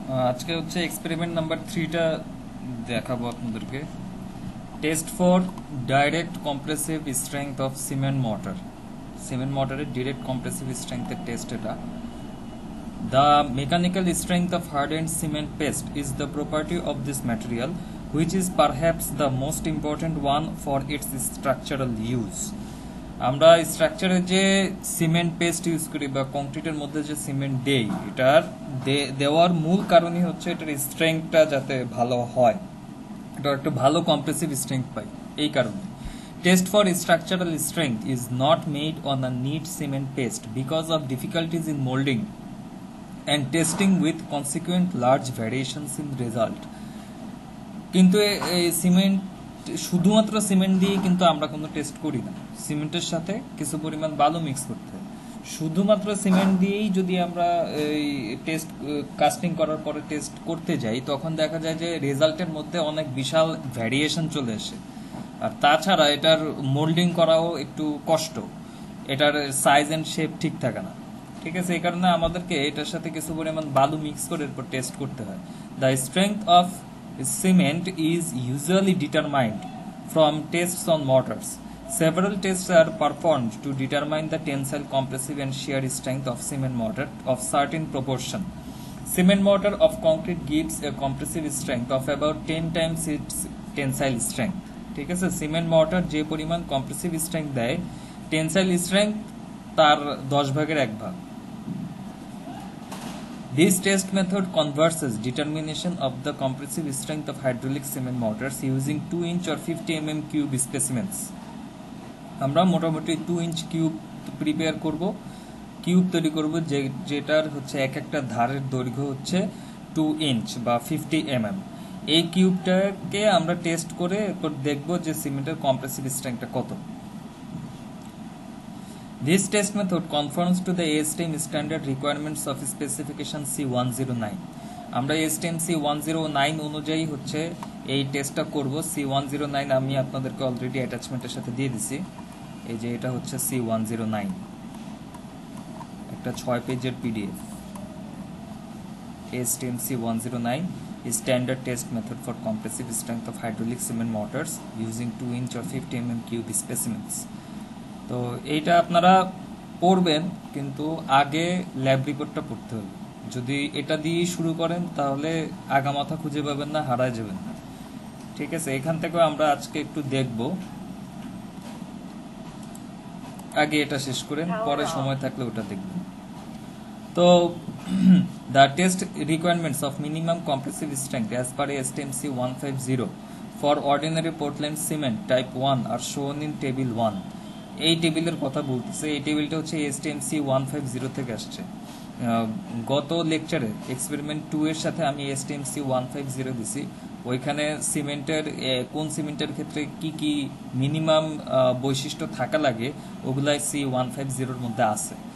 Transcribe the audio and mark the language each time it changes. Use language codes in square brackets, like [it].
[bn] আজকে হচ্ছে experiment number 3টা দেখাবো আপনাদেরকে। [en] test for direct compressive strength of cement [bn] মোটরের ডিরেক্ট কম্প্রেসিভ স্ট্রেংথের টেস্ট এটা। [en] The mechanical strength of hardened cement paste is the property of this material, which is perhaps the most important one for its structural use. [bn] আমরা স্ট্রাকচারে যে cement paste use করি বা কংক্রিটের মধ্যে যে cement দেই, এটার দেওয়ার মূল কারণই হচ্ছে এটার স্ট্রেংথটা যাতে ভালো হয়, এটা একটা ভালো কম্প্রেসিভ স্ট্রেংথ পাই। এই কারণে [en] Test for structural strength is not made on a neat cement paste because of difficulties in moulding and testing with consequent large variations in result. [bn] কিন্তু এই সিমেন্ট শুধুমাত্র সিমেন্ট দিয়ে কিন্তু আমরা কোনো টেস্ট করি না, সিমেন্টের সাথে কিছু পরিমাণ বালু মিক্স করতে হয়। শুধুমাত্র সিমেন্ট দিয়েই যদি আমরা এই টেস্ট কাস্টিং করার পরে টেস্ট করতে যাই, তখন দেখা যায় যে রেজাল্টের মধ্যে অনেক বিশাল ভ্যারিয়েশন চলে আসে। আর তাছাড়া এটার মোল্ডিং করাও একটু কষ্ট, এটার সাইজ অ্যান্ড শেপ ঠিক থাকে না। ঠিক আছে, এই কারণে আমাদেরকে এটার সাথে কিছু পরিমাণ বালু মিক্স করে এরপর টেস্ট করতে হয়। [en] The strength of cement is usually determined from tests on mortars. Several tests are performed to determine the tensile, compressive and shear strength of cement mortar of certain proportion. Cement mortar of concrete gives a compressive strength of about 10 times its tensile strength. [bn] ঠিক আছে, cement mortar যে পরিমাণ compressive strength দেয়, tensile strength তার 10 ভাগের 1 ভাগ। [en] This test method converses determination of the compressive strength of hydraulic cement mortars using 2 inch or 50 mm cube specimens. [bn] আমরা মোটামুটি 2 ইঞ্চ কিউব প্রিপেয়ার করব, কিউব তৈরি করব যেটার হচ্ছে এক একটা ধারের দৈর্ঘ্য হচ্ছে 2 ইঞ্চ বা 50 mm। এই কিউবটাকে আমরা টেস্ট করে এরপর দেখব যে সিমেন্টের কম্প্রেসিভ স্ট্রেংথটা কত। [en] This test method conforms to the ASTM standard requirements of specification C109. [bn] আমরা ASTM C109 অনুযায়ী হচ্ছে এই টেস্টটা করব। C109 আমি আপনাদেরকে অলরেডি অ্যাটাচমেন্টের সাথে দিয়ে দিছি। এই যে এটা হচ্ছে C109, একটা 6 পেজের PDF। [en] ASTM C109 is standard test method for compressive strength of hydraulic cement mortars using 2 inch or 50 mm cube specimens. [bn] তো এইটা আপনারা পড়বেন, কিন্তু আগে ল্যাব রিপোর্টটা পড়তে হবে। যদি এটা দিয়ে শুরু করেন তাহলে আগামাথা খুঁজে পাবেন না, হারায় যাবেন। ঠিক আছে, এখান থেকে আমরা আজকে একটু দেখব। আগে এটা শেষ করেন, পরে সময় থাকলে ওটা দেখবেন। [en] তো the test requirements of minimum compressive strength as per ASTM C150 for ordinary Portland cement type 1 are shown in table 1. [bn] এই টেবিলের কথা বলতেছে, এই টেবিলটা হচ্ছে ASTM C150 থেকে আসছে। গত লেকচারে এক্সপেরিমেন্ট 2 এর সাথে আমি ASTM C150 দিছি। ওইখানে সিমেন্টের কোন সিমেন্টের ক্ষেত্রে কি কি মিনিমাম বৈশিষ্ট্য থাকা লাগে ওগুলাই C150 এর মধ্যে আছে।